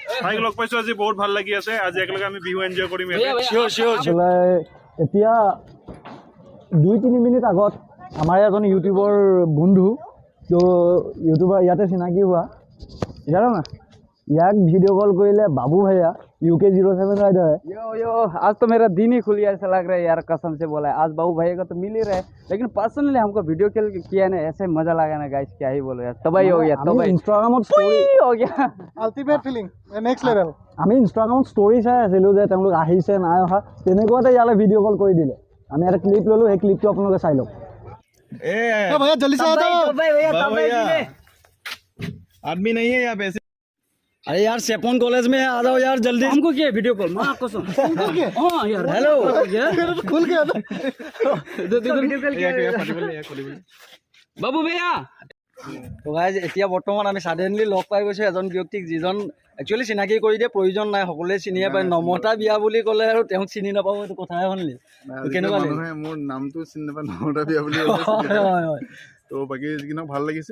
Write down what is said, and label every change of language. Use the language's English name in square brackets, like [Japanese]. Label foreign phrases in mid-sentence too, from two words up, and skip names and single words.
[Assamese] ভাইক লগ পাইছোঁ আজি, বহুত ভাল লাগি আছে। আজি একেলগে আমি বিহু এনজয় কৰিম। এতিয়া 2-3 মিনিট আগত আমাৰ এজন ইউটিউবৰ বন্ধু, তো ইউটিউবাৰ ইয়াতে চিনাকি হোৱা, জানো না, ইয়াক [English] video call [Assamese] কৰিলে বাবু ভাইয়া UK07 [Hindi] राइडर है। यो आज तो मेरा दिन ही खुल गया, ऐसा लग रहा है यार, कसम से बोला है। आज बाबू भाई का तो मिल ही रहा है, लेकिन पर्सनली हमको [English] video call [Hindi] किया ना, ऐसे मजा लगा ना गाइस, क्या ही बोलो यार। तबाही हो गया, तबाही [Assamese] ইনষ্টাগ্ৰামত ষ্টৰি [Hindi] हो गया, [English] Ultimate feeling, next level. [Assamese] আমি ইনষ্টাগ্ৰামত ষ্টৰি চাই আছিলোঁ যে তেওঁলোক আহিছে নাই অহা, তেনেকুৱাতে ইয়ালৈ ভিডিঅ' কল কৰি দিলে। আমি এটা ক্লিপ ল'লোঁ, সেই ক্লিপটো আপোনালোকে চাই লওক। [Hindi] भैया जल्दी से आ जाओ। आदमी नहीं है यहाँ पे। अरे यार सेपन कॉलेज में आ जाओ यार जल्दी। हमको क्या [English] video call, [Hindi] मां कसम। हां यार हेलो खुल गया [English] video call [Hindi] किया बाबू भैया। [Assamese] তো গাইজ এতিয়া বৰ্তমান আমি ছাডেনলি লগ পাই গৈছোঁ এজন ব্যক্তিক, যিজন একচুৱেলি চিনাকি কৰি দিয়ে প্ৰয়োজন নাই, সকলোৱে চিনিয়ে পায়। নমতা বিয়া বুলি ক'লে আৰু তেওঁক চিনি নাপাব এইটো কথাই শুনিলি। কেনেকুৱা লাগিল? মোৰ নামটো চিনি নাপায়, নমতা বিয়া বুলি তো বাকী যিকিনক ভাল লাগিছে।